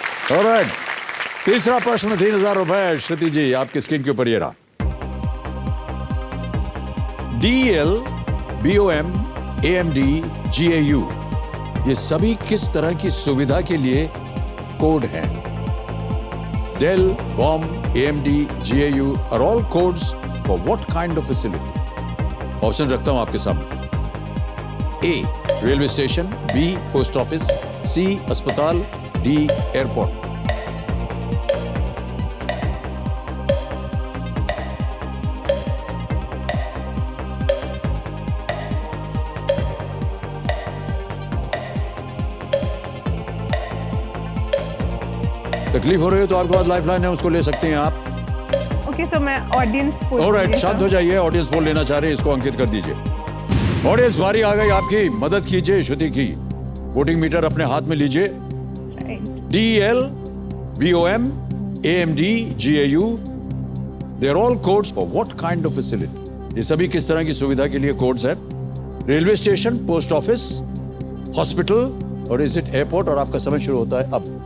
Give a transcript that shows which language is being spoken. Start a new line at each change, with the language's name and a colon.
Hindi: Alright. तीसरा प्रश्न 3,000 रुपए. श्रुति जी आपकी स्क्रीन के ऊपर ये रहा. DL, BOM, AMD, GAU ये सभी किस तरह की सुविधा के लिए कोड हैं?
English: Dell, BOM, AMD, GAU are all codes for what kind of facility?
Hindi: Option रखता हूं आपके सामने. A, railway station, B, post office, C, अस्पताल, D, एयरपोर्ट. तकलीफ हो रही है तो आपके पास लाइफलाइन है, उसको ले सकते हैं आप. ओके सर, मैं ऑडियंस पोल. ऑलराइट, शांत हो जाइए. ऑडियंस पोल लेना चाह रहे हैं, इसको अंकित कर दीजिए. ऑडियंस बारी आ गई आपकी, मदद कीजिए श्रुति की. वोटिंग मीटर अपने हाथ में लीजिए.
English: DL, BOM, AMD, GAU they are all codes for what kind of facility?
Hindi: ये सभी किस तरह की सुविधा के लिए कोड्स है? Railway station, post office, hospital और
English: is it
Hindi: एयरपोर्ट? और आपका समय शुरू होता है अब.